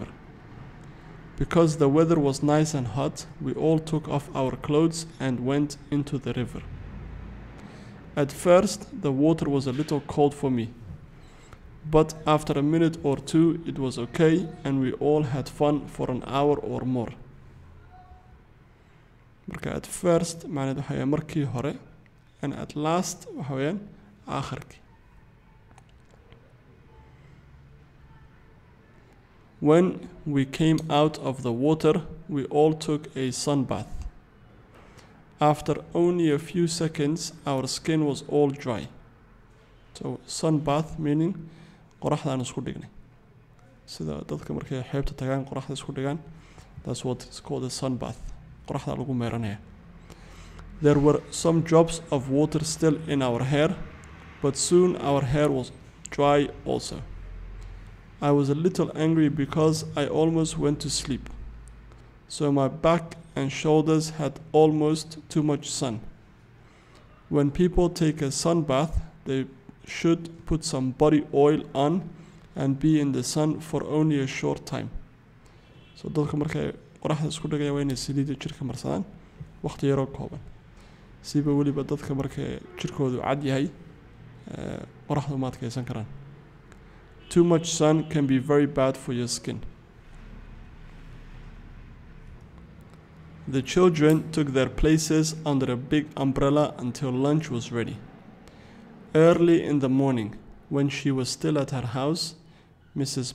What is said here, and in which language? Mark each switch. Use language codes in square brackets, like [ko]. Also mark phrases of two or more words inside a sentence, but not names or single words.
[en] Because the weather was nice and hot, we all took off our clothes and went into the river. At first, the water was a little cold for me. But after a minute or two, it was okay and we all had fun for an hour or more. [so] marka [en] at first [so] macnaheedu waxa weeyaan markii hore [en] and at last [so] waxa weeyaan aakhirkii. [en] When we came out of the water, we all took a sun bath. After only a few seconds, our skin was all dry. [so] So [en] sun bath meaning [so] qoraxda aan isku dhignay. Sida dadka markay xeebta tagaan qoraxda isku dhigaan, [en] that's what is called a sun bath. There were some drops of water still in our hair, but soon our hair was dry also. I was a little angry because I almost went to sleep. So my back and shoulders had almost too much sun. When people take a sun bath, they should put some body oil on and be in the sun for only a short time. [so] So qoraxda isku dhigaya waa inay saliida jirka marsadaan waqti yar oo kooban siba waliba dadka marka jirkoodu cad yahay qoraxdu ma adkeysan karaan. [en] Too much sun can be very bad for your skin. The children took their places under a big umbrella until lunch was ready. Early in the morning, when she was still at her house, Mrs.